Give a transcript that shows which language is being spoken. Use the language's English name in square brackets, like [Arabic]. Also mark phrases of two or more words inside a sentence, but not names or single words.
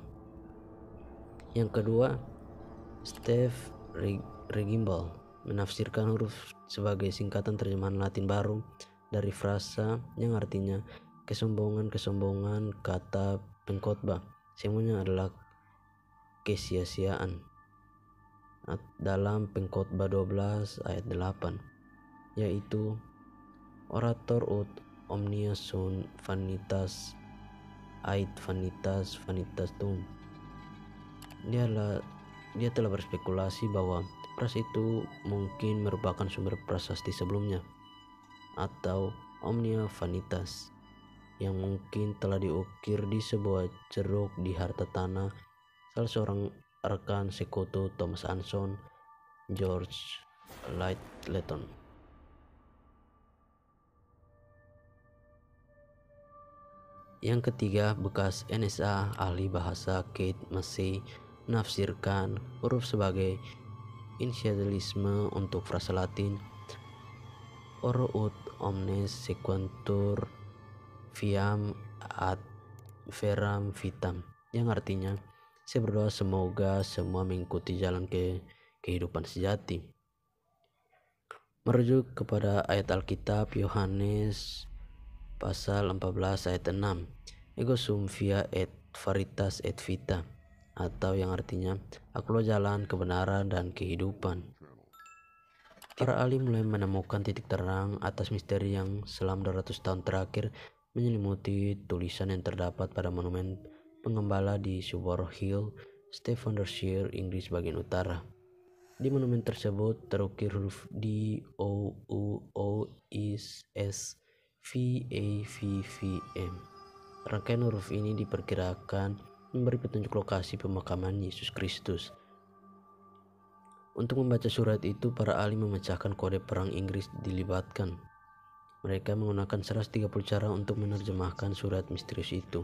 [Indonesian] Yang kedua, Steve Regimbal menafsirkan huruf sebagai singkatan terjemahan Latin baru dari frasa yang artinya kesombongan kata pengkhotbah. Semuanya adalah kesia-siaan dalam Pengkhotbah 12 ayat 8, yaitu [Latin] orator ut omnia sunt vanitas ait vanitas vanitatum. [Indonesian] Dia telah berspekulasi bahwa frasa itu mungkin merupakan sumber prasasti sebelumnya, atau [Latin] omnia vanitas, [Indonesian] yang mungkin telah diukir di sebuah ceruk di harta tanah salah seorang rekan sekutu Thomas Anson, George Lyttelton. Yang ketiga, bekas NSA ahli bahasa Kate Massey menafsirkan huruf sebagai initialisme untuk frasa Latin [Latin] oro ut omnes sequentur viam ad veram vitam, [Indonesian] yang artinya saya berdoa semoga semua mengikuti jalan kehidupan sejati. Merujuk kepada ayat Alkitab Yohanes pasal 14 ayat 6, [Latin] ego sum via et veritas et vita, [Indonesian] atau yang artinya akulah jalan, kebenaran, dan kehidupan. Para ahli mulai menemukan titik terang atas misteri yang selama 200 tahun terakhir menyelimuti tulisan yang terdapat pada monumen pengembala di Suwarrow Hill, Staffordshire, Inggris bagian utara. Di monumen tersebut terukir huruf D, O, U, O, S, V, A, V, V, M. Rangkaian huruf ini diperkirakan memberi petunjuk lokasi pemakaman Yesus Kristus. Untuk membaca surat itu, para ahli memecahkan kode perang Inggris dilibatkan. Mereka menggunakan 130 cara untuk menerjemahkan surat misterius itu.